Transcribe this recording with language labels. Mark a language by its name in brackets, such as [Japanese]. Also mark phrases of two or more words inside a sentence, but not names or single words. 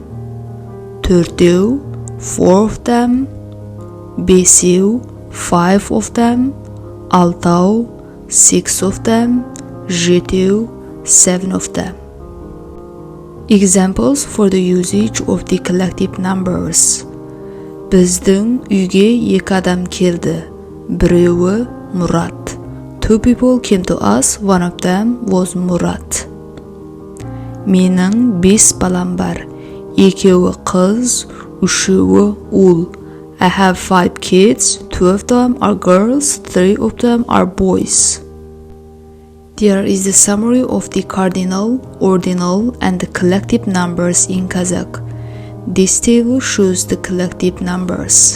[English] Turtu, 4 of them. Besiu, 5 of them. Altau, 6 of them. Jitiu, 7 of them. Examples for the usage of the collective numbers. [Kazakh] Біздің үйге 2 адам келді. Біреуі Murat. [English] 2 people came to us, one of them was Murat. [Kazakh] Менің 5 балам бар. 2-і қыз, 3-і ұл. [English] I have 5 kids, 2 of them are girls, 3 of them are boys. There is a summary of the cardinal, ordinal, and the collective numbers in Kazakh. This table shows the collective numbers.